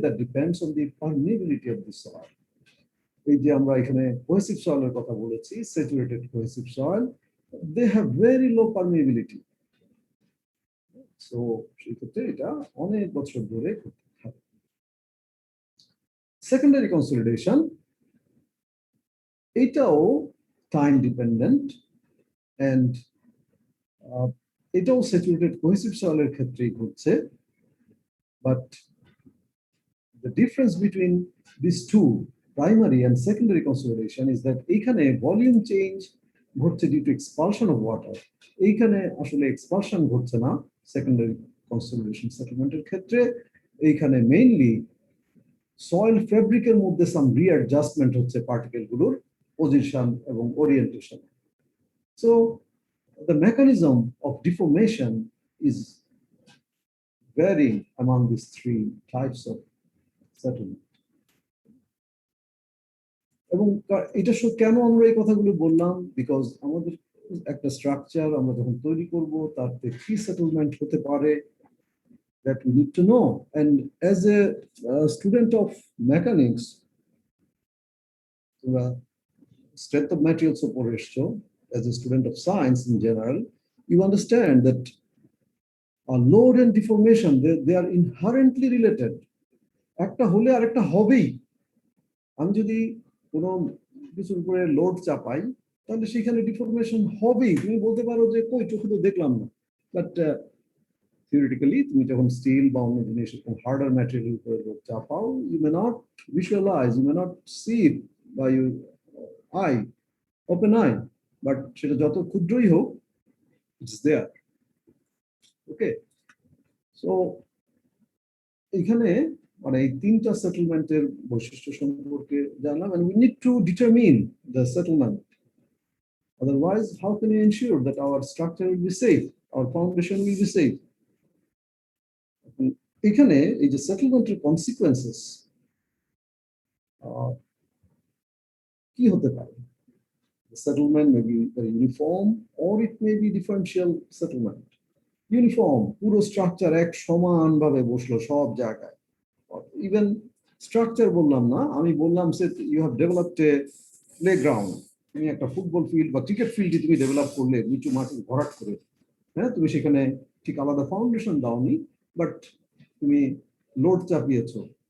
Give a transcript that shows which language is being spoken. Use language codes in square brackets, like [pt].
[en] That depends on the permeability of the soil. [bn] এই যে আমরা এখানে কোহেসিভ সয়েলের কথা বলেছি, saturated cohesive soil, [en] They have very low permeability. [bn] So সেই ক্ষেত্রে এটা অনেক বছর ধরে ঘটতে থাকে। সেকেন্ডারি কনসলিডেশন, এটাও টাইম ডিপেন্ডেন্ট অ্যান্ড এটাও স্যাচুরেটেড কোহেসিভ সয়েলের ক্ষেত্রেই ঘটছে, but [en] the difference between these two, primary and secondary consolidation, is that [bn] এইখানে volume change ঘটছে [en] due to expulsion of water. [bn] এইখানে আসলে expulsion ঘটছে না secondary consolidation settlemenটের ক্ষেত্রে। এইখানে mainly soil fabric এর মধ্যে some readjustment হচ্ছে particle গুলোর position এবং orientation. [en] So the mechanism of deformation is varying among these three types of settlement. [bn] এবং এটা কেন আমরা এই কথাগুলো বললাম, বিকজ আমাদের একটা স্ট্রাকচার আমরা যখন তৈরি করব তাতে কি সেটেলমেন্ট হতে পারে, [en] that we need to know. And as a student of mechanics, [bn] তোমরা strength of materials উপর এসছো, [en] as a student of science in general, you understand that load and deformation, they are inherently related. [bn] একটা হলে আরেকটা হবেই। আমি যদি কোনো কিছুর উপরে লোড চাপাই তাহলে সেখানে ডিফরমেশন হবেই। তুমি বলতে পারো যে কই চোখে তো দেখলাম না, বাট থিওরিটিক্যালি তুমি যখন স্টিল বা অন্য জিনিস হার্ডার ম্যাটেরিয়াল উপরে load চাপাও, [en] you may not visualize, you may not see it by your eye, open eye, [bn] but সেটা যত ক্ষুদ্রই হোক, [en] It's there. [bn] ওকে, সো এখানে মানে এই তিনটা সেটেলমেন্টের বৈশিষ্ট্য সম্পর্কে জানলাম, [en] and we need to determine the settlement. Otherwise, how can we ensure that our structure will be safe, our foundation will be safe? [bn] এখানে এই যে সেটেলমেন্টের কনসিকুয়েন্সেস কি হতে পারে? [en] The settlement may be very uniform or it may be differential settlement. [bn] Uniform, পুরো structure এক সমান ভাবে বসলো সব জায়গায়। ইভেন স্ট্রাকচার বললাম না, আমি বললাম [en] say you have developed a playground, [bn] তুমি একটা ফুটবল ফিল্ড বা ক্রিকেট ফিল্ডে তুমি ডেভেলপ করলে নিচু মাটি ভরাট করে, হ্যাঁ, তুমি সেখানে ঠিক আলাদা ফাউন্ডেশন দাওনি, বাট তুমি লোড চাপিয়েছো।